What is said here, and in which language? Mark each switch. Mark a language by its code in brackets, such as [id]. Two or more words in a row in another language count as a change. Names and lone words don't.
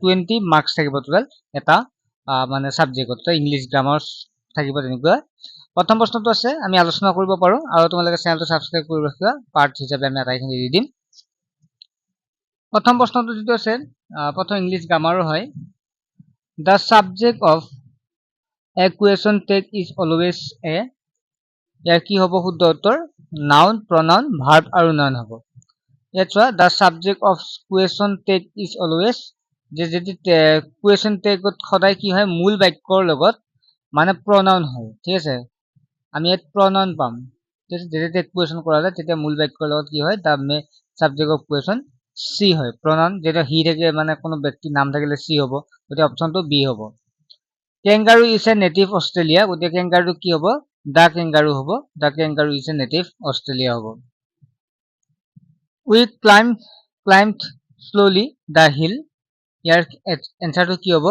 [as] 20 মাৰ্কছ থাকিব টোটেল এটা মানে ছাবজেক্টত। [en] English grammar [as] থাকিব তেনেকুৱা। প্ৰথম প্ৰশ্নটো আছে, আমি আলোচনা কৰিব পাৰোঁ, আৰু তোমালোকে [en] channel subscribe [as] কৰি ৰাখিবা, পাৰ্ট হিচাপে আমি আটাইখিনি দি দিম। প্ৰথম প্ৰশ্নটো যিটো আছে, প্ৰথম [en] English grammar [as] হয়। [en] The subject of a question text is always a, [as] ইয়াৰ কি হ'ব শুদ্ধ উত্তৰ? [en] noun, pronoun, verb [as] আৰু নাউন হ'ব। ইয়াত চোৱা, [en] the subject of question text is always, [as] যে যদি [en] question tag [as] সদায় কি হয়, মূল বাক্যৰ লগত মানে প্ৰনাউন হয়, ঠিক আছে। আমি ইয়াত প্ৰনাউন পাম, যেতিয়া [en] tag question [as] কৰা যায় তেতিয়া মূল বাক্যৰ লগত কি হয়, [en] the subject of question চি হয়। [as] প্ৰনাউন যেতিয়া হি থাকে, মানে কোনো ব্যক্তিৰ নাম থাকিলে চি হ'ব, গতিকে অপশ্যনটো বি হ'ব। [en] kangaroo is a native Australia, [as] গতিকে কেংগাৰুটো কি হ'ব? [en] the kangaroo হ'ব, the kangaroo is a native Australia হ'ব। we climbed slowly the hill, [as] ইয়াৰ এনচাৰটো কি হ'ব?